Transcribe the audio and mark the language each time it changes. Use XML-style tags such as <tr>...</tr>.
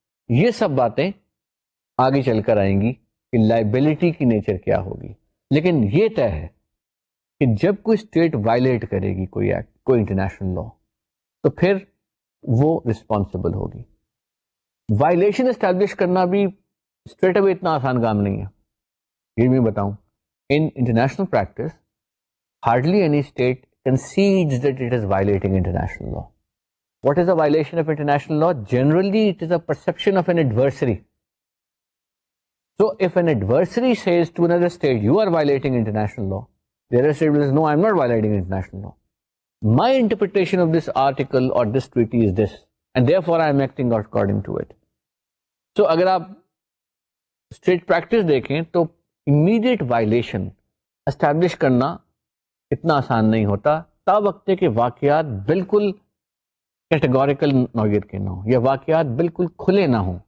<ur>یہ سب باتیں آگے چل کر آئیں گی کہ لائبلٹی کی نیچر کیا ہوگی. لیکن یہ طے ہے کہ جب کوئی اسٹیٹ وائلیٹ کرے گی کوئی ایکٹ, کوئی انٹرنیشنل لا, تو پھر وہ رسپانسبل ہوگی. وائلیشن اسٹیبلش کرنا بھی اسٹریٹ اوے اتنا آسان کام نہیں ہے. یہ میں بتاؤں,</ur> <en>In international practice hardly any state concedes that it is violating international law. What is a violation of international law? Generally, it is a perception of an adversary. So, if an adversary says to another state, you are violating international law, the other state will say, no, I am not violating international law. My interpretation of this article or this treaty is this, and therefore I am acting according to it.</en> <ur>So, اگر آپ state practice دیکھیں تو immediate violation establish کرنا اتنا آسان نہیں ہوتا, تا وقت کہ واقعات بالکل کیٹیگوریکل نوعیت کے نہ ہوں, یا واقعات بالکل کھلے نہ ہوں.</ur>